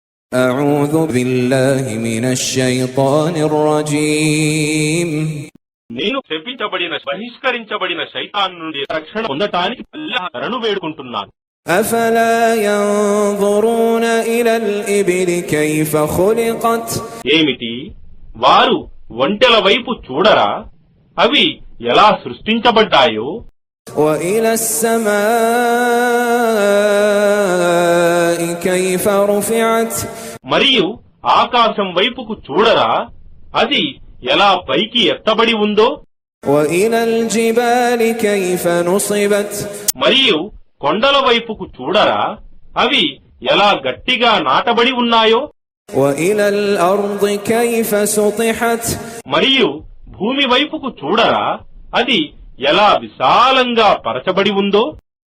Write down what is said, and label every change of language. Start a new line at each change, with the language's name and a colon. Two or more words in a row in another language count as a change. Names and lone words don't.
Arabic: أعوذ بالله من الشيطان الرجيم
Telugu: నేను శపించబడిన బహిష్కరించబడిన శైతాన్ నుండి రక్షణ పొందటానికి అల్లాహ్ శరణు వేడుకుంటున్నాను.
Arabic: أفلا ينظرون إلى الإبل كيف خلقت
Telugu: ఏమిటి వారు ఒంటెల వైపు చూడరా అవి ఎలా సృష్టించబడ్డాయో
Arabic: وإلى السماء كيف رفعت
Telugu: మరియు ఆకాశం వైపుకు చూడరా అది ఎలా పైకి ఎత్తబడి ఉందో
Arabic: وإلى الجبال كيف نصبت
Telugu: మరియు కొండల వైపుకు చూడరా అవి ఎలా గట్టిగా నాటబడి ఉన్నాయో
Arabic: وإلى الأرض كيف سطحت
Telugu: మరియు భూమి వైపుకు చూడరా అది ఎలా విశాలంగా పరచబడి ఉందో